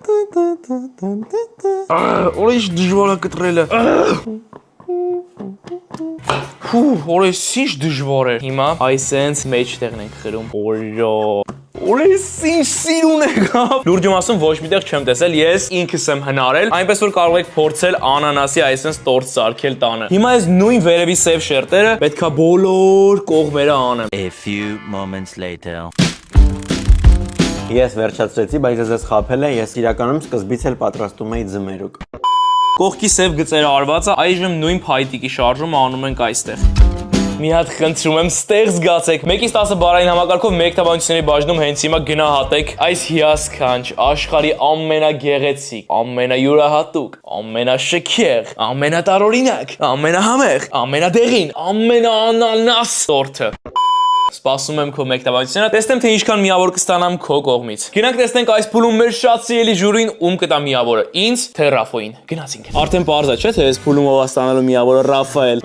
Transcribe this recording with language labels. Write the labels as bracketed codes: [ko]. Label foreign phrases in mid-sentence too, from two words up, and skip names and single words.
[hy] Արա ինչ դժվար է կտրելը։ Օրես ինչ դժվար է։ Հիմա այսենց մեջտեղն ենք խրում։ Օրո։ Օրես ինչ սիրուն է գավ։ Լուրջում ասում ոչ միտեղ չեմ տեսել, ես ինքս եմ հնարել, այնպես որ կարող եք փորձել անանասի այսպես տորթ սարքել տանը։ Հիմա այս նույն վերևի սև շերտերը պետքա բոլոր կողմերը անեմ։ [en] A few moments later. [hy] Ես վերջացրեցի, բայց ես խաբել եմ, ես իրականում սկզբից էլ պատրաստում էի ձմերուկ։ Կողքի սև գծերը արված է, այժմ նույն փայտիկի շարժումը անում ենք այստեղ։ Մի հատ խնդրում եմ ստեղ զգացեք։ 1-ից 10 բառային համակարգով մեկտավանությունների բաժնում հենց հիմա գնահատեք այս հիասքանչ աշխարհի ամենագեղեցիկ, ամենայուրահատուկ, ամենաշքեղ, ամենատարօրինակ, ամենահամեղ, ամենադեղին, ամենաանանաս տորթը։ Սպասում եմ քո մեկտավանությունը, տեսնեմ թե ինչքան միավոր կստանամ քո կողմից։ Գնանք տեսնենք այս փուլում մեր շատ սիրելի ժյուրին ում կտա միավորը։ Ինձ թե Ռաֆոին։ Գնացինք։ Արդեն պարզ է, չէ՞, թե այս փուլում ով է ստանալու միավորը Ռաֆայել։